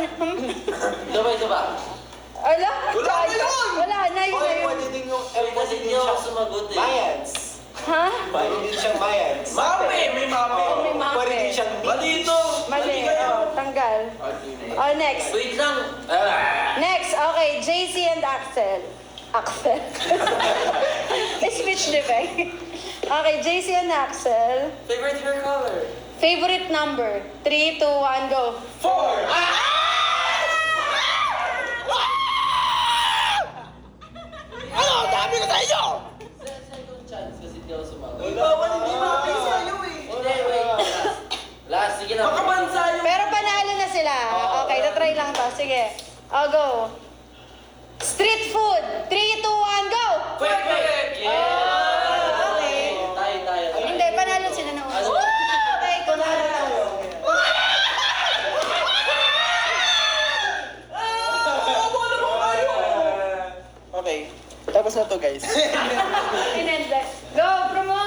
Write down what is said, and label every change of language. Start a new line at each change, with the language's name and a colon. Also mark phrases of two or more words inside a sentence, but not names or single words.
Filipino: Diba? ala? Wala na yun! Wala na yun. Okay, pwede din yung... Ay, kasi Pwede hindi din ako siyang sumagot eh. Mayans. Ha? Pwede din siyang Mayans. Mape! May mape! May mape. Pwede din siyang Malito! Mali. Oh, tanggal. Oh, next. Wait lang.
English: Next, okay, JC and Axel. Axel? Speech defect. Okay, JC and Axel. Favorite hair color? Favorite number? 3, 2, 1, go. 4! Second chance
Filipino: kasi hindi ako sumagot. Bawal hindi mape sa'yo eh! Hindi, wait. Last, sige na. Makabansa yung... Pero panalo na sila. Okay, na-try lang to. Sige. Oh, go.
English: Street food. 3, 2, 1, go! Quick! Oh, okay.
Filipino: Tayo. Hindi, panalo sila na una. Okay, panalo na. Okay. Tapos na to, guys. Inende. Go, promote.